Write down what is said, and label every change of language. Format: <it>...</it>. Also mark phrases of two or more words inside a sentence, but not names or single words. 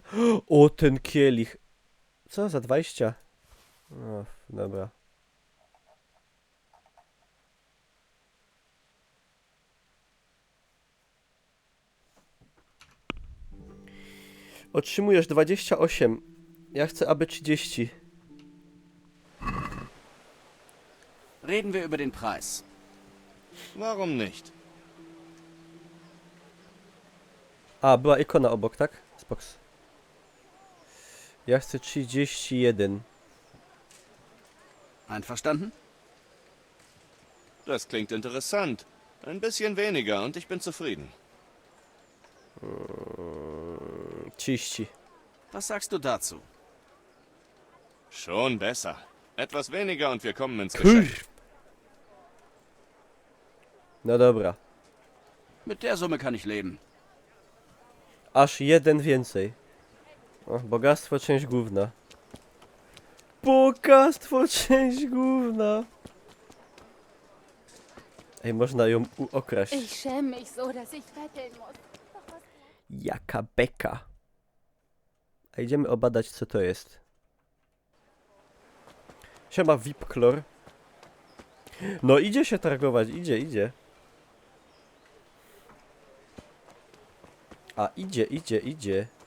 <pl>O, ten kielich. Co, za 20? O, dobra. Otrzymujesz 28. Ja chcę, aby 30.</pl> <de>Reden wir über den Preis. Warum nicht?</de> <pl>A, była ikona obok, tak? Spoks. Ja chcę 31.</pl> <de>Einverstanden? Das klingt interessant. Ein bisschen weniger und ich bin zufrieden. 30. Was sagst du dazu? Schon besser. Etwas weniger und wir kommen ins Geschäft.</de> <pl>No dobra.</pl> <de>Mit der Summe kann ich leben.</de> <pl>Aż jeden więcej. O, bogactwo, część główna. Bogactwo, część główna. Ej, można ją okraść.</pl> <de>Ich schäme mich so, dass ich betteln muss.</de> <pl>Jaka beka. A idziemy obadać, co to jest. Siema Vipklor. No idzie się targować, idzie. A idzie.</pl>